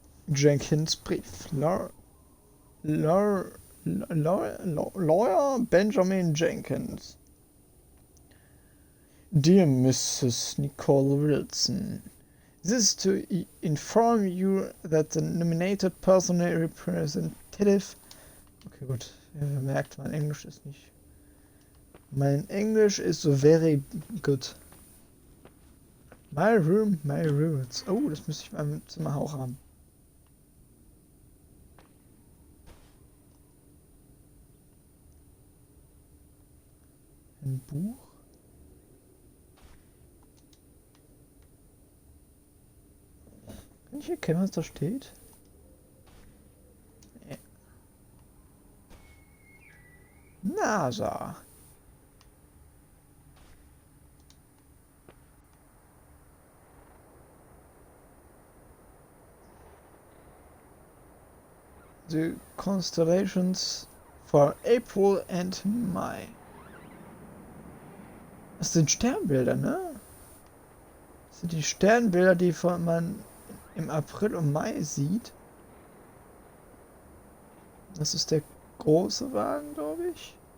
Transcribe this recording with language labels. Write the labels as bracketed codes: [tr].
[en] Jenkins Brief. Lawyer Benjamin Jenkins. Dear Mrs. Nicole Wilson, this is to inform you that the nominated personal representative... [de] Okay, gut. Ja, merkt, mein Englisch ist nicht... Mein Englisch ist [en] so very good. My room, my rules. [de] Oh, das müsste ich in meinem Zimmer auch haben. Ein Buch. Kann ich erkennen, was da steht? Nee. NASA. [en] The constellations for April and May. [de] Das sind Sternbilder, ne? Das sind die Sternbilder, die man im April und Mai sieht. Das ist der große Wagen, glaube ich.